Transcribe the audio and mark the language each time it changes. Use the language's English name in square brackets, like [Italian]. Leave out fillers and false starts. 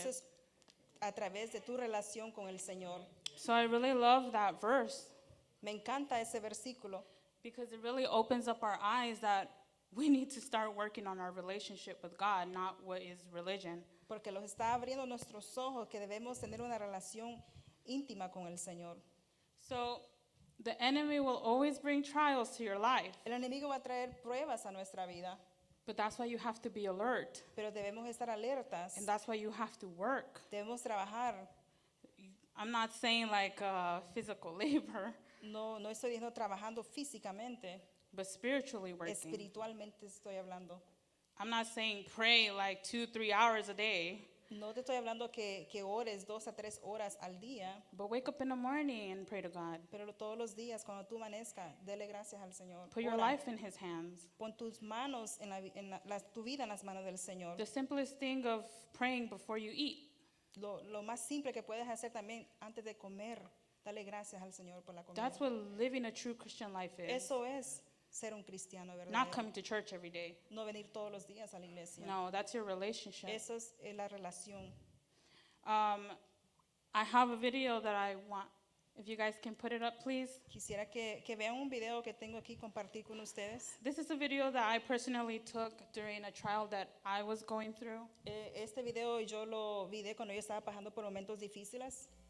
[Spanish] Eso es a través de tu relación con el Señor. [English] So I really love that verse [Spanish] Me encanta ese versículo [English] because it really opens up our eyes that we need to start working on our relationship with God, not what is religion. [Spanish] porque los está abriendo nuestros ojos que debemos tener una relación íntima con el Señor. [English] So the enemy will always bring trials to your life, [Spanish] El enemigo va a traer pruebas a nuestra vida, [English] but that's why you have to be alert, [Spanish] pero debemos estar alertas. [English] and that's why you have to work. [Spanish] Debemos trabajar. [English] I'm not saying like physical labor, [Spanish] No estoy diciendo trabajando físicamente, [English] but spiritually working. [Spanish] espiritualmente estoy hablando. [English] I'm not saying pray like 2-3 hours a day, [Spanish] No te estoy hablando que ores 2 a 3 horas al día, [English] but wake up in the morning and pray to God. [Spanish] pero todos los días cuando tú amanezcas, dele gracias al Señor. [English] Put your [Spanish] Ora. [English] life in His hands. [Spanish] Pon tus manos tu vida en las manos del Señor. [English] The simplest thing of praying before you eat. [Spanish] Lo más simple que puedes hacer también antes de comer, dale gracias al Señor por la comida. [English] That's what living a true Christian life is. [Spanish] Eso es ser un cristiano [English] Not [Spanish] verdadero. [English] coming to church every day. [Spanish] No venir todos los días a la iglesia. [English] No, that's your relationship. [Spanish] Eso es la relación. [English] I have a video that I want, if you guys can put it up, please. [Spanish] Quisiera que vean un video que tengo aquí compartir con ustedes. [English] This is a video that I personally took during a trial that I was going through. [Spanish] Este video yo lo vi cuando yo estaba pasando por momentos difíciles.